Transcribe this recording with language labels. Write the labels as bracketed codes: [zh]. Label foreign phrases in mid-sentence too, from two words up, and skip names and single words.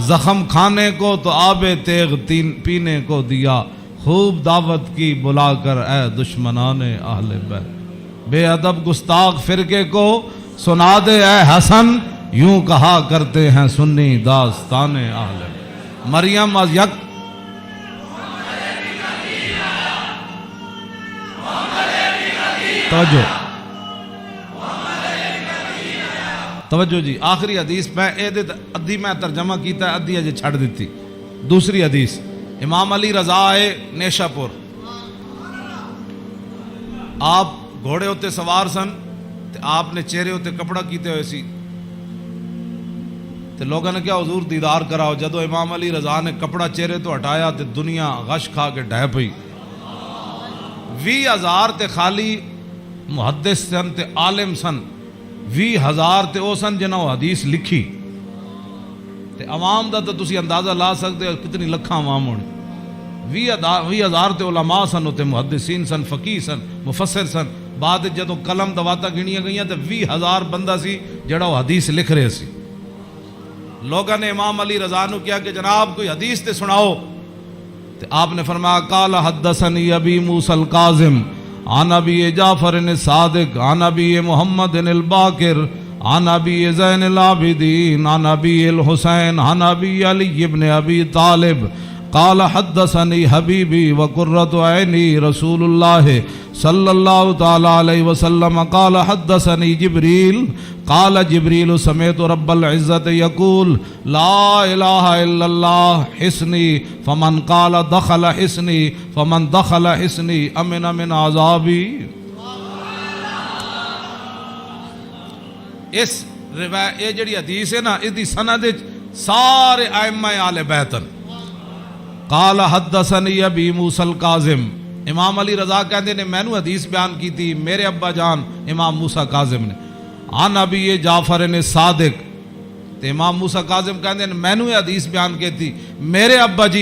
[ur] زخم کھانے کو تو آب تیغ پینے کو دیا، خوب دعوت کی بلا کر اے دشمنان اہل بیت۔ بے ادب گستاخ فرقے کو سنا دے اے حسن، یوں کہا کرتے ہیں سنی داستان اہل بیت۔ [pa] مریم از یک توجہ، توجہ جی، آخری حدیث میں ادھی میں ترجمہ کیتا ہے، ادھی اجے چھڑ دیتی۔ دوسری حدیث، امام علی رضا آئے نیشا پور، آپ گھوڑے ہوتے سوار سن، آپ نے چہرے ہوتے کپڑا کیتے ہوئے سی، تو لوگوں نے کیا حضور دیدار کراؤ، جدو امام علی رضا نے کپڑا چہرے تو ہٹایا تو دنیا غش کھا کے ڈھہ پئی۔ 20,000 تے خالی محدث سن تے عالم سن، 20,000 تے او سن جنہوں حدیث لکھی، تے عوام دا تو تسی اندازہ لا سکتے ہو کتنی لکھاں عوام ہونے۔ 20,000 تے علماء سن، تے محدثین سن، فقیہ سن، مفسر سن، بعد جدو قلم دواتا گنیاں گئیاں تے 20,000 بندہ سی جڑا وہ حدیث لکھ رہے سی۔ لوگوں نے امام علی رضا نو کیا کہ جناب کوئی حدیث تے سناؤ، تے آپ نے فرمایا [ar] قال حدثنی ابی موسیٰ القاظم عن ابی جعفر الصادق عن ابی محمد الباقر عن ابی زین العابدین عن ابی الحسین عن ابی علی ابن ابی طالب قال حدثنی حبیبی وقرۃ عینی رسول اللہ صلی اللہ تعالی علیہ وسلم قال حدثنی جبریل قال جبریل سمعت رب العزت یقول لا الہ الا اللہ حسنی فمن قال دخل حسنی فمن دخل حسنی امن من عذابی۔ [pa] اس روایت یہ جڑی حدیث ہے نا، اس دی سند سارے ائمہ آل بیت۔ [ar] قال حدثنی ابی موسیٰ القاظم، [pa] امام علی رضا کہتے نے میں نے حدیث بیان کی تھی میرے ابا جان امام موسیٰ کاظم نے، [ar] عن ابی جعفر صادق، [pa] تے امام موسیٰ کاظم کہتے ہیں میں نے حدیث بیان کی تھی میرے ابا جی